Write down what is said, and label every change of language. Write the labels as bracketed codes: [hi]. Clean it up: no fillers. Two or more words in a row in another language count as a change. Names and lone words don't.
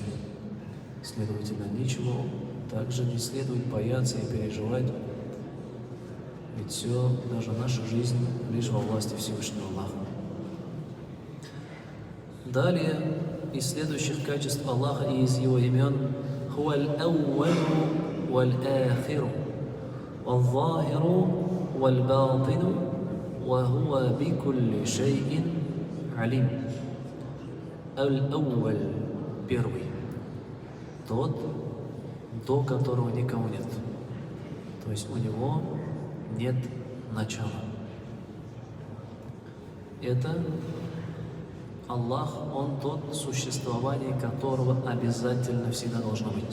[ru] Следовательно, ничего также не следует бояться и переживать, ведь все, даже наша жизнь, лишь во власти Всевышнего Аллаха. Далее, из следующих качеств Аллаха и из Его имен: [ar] «هو الأول والآخر والظاهر والباطن وهو بكل شيء عليم». [ru] Аль-ауаль – первый, тот, до которого никого нет. То есть у него нет начала. Это Аллах, Он тот, существование которого обязательно всегда должно быть.